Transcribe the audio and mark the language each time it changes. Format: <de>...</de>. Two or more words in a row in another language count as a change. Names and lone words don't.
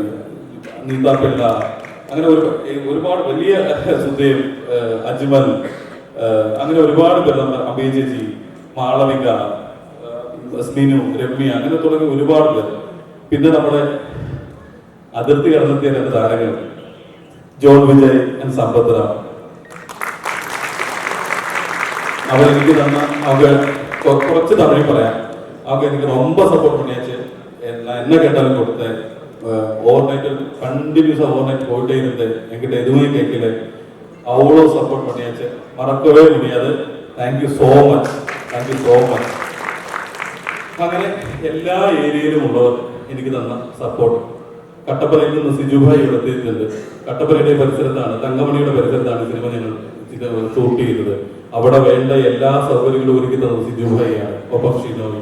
<ml>നീതാപ്പിള്ള, അങ്ങനെ ഒരുപാട് വലിയ സുധേവ്, അജ്മൽ, അങ്ങനെ ഒരുപാട് പേർ, അഭയ ചേച്ചി, മാളവിക, സ്മിനു, രമ്യ, അങ്ങനെ തുടങ്ങി ഒരുപാട് പേർ. പിന്നെ നമ്മുടെ അതിർത്തി കടന്നെത്തിയ 2 താരങ്ങൾ, ജോൺ വിജയ് ആൻഡ് സമ്പത്ത് റാം. അവരെനിക്ക് തന്ന കുറച്ച് തമിഴ് പറയാം.</ml> <ta>அவங்க எனக்கு ரொம்ப சப்போர்ட் பண்ணியாச்சு. நான் என்ன கேட்டாலும் கொடுத்தேன்.</ta> <en>over night</en> <ta>கண்டினியூஸா</ta> <en>over night</en> <ta>போயிட்டே இருந்தேன். என்கிட்ட எதுவுமே கேட்கல. அவ்வளோ சப்போர்ட் பண்ணியாச்சு, மறக்கவே முடியாது.</ta> <en>Thank so much, thank so much.</en> <ml>അങ്ങനെ എല്ലാ ഏരിയയിലും ഉള്ളവർ എനിക്ക് തന്ന സപ്പോർട്ട് കട്ടപ്പനയിൽ നിന്ന് സിജുഭായി ഇവിടെ എത്തിയിട്ടുണ്ട്. കട്ടപ്പനയുടെ പരിസരത്താണ്, തങ്കമണിയുടെ പരിസരത്താണ് സിനിമ ഞങ്ങൾ ഷൂട്ട് ചെയ്തത്. അവിടെ വേണ്ട എല്ലാ സൗകര്യങ്ങളും ഒരുക്കി തന്നത് സിജുഭായിയാണ്, ഒപ്പം ഷിനോയി.</ml>